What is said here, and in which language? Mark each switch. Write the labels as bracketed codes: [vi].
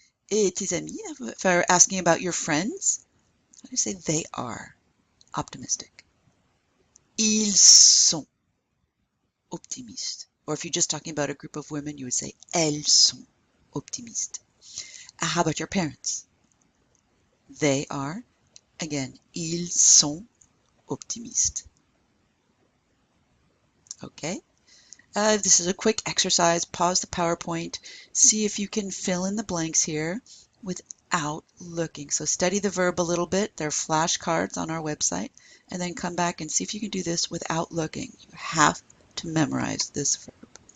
[fr] Et tes amis, [en] if I were asking about your friends, how do you say they are optimistic? [fr] Ils sont optimistes. [en] Or if you're just talking about a group of women, you would say [fr] elles sont optimistes. [en] How about your parents? They are, again, [fr] ils sont optimistes. [en] Okay? This is a quick exercise. Pause the PowerPoint. See if you can fill in the blanks here without looking. So study the verb a little bit. There are flashcards on our website. And then come back and see if you can do this without looking. You have to memorize this verb.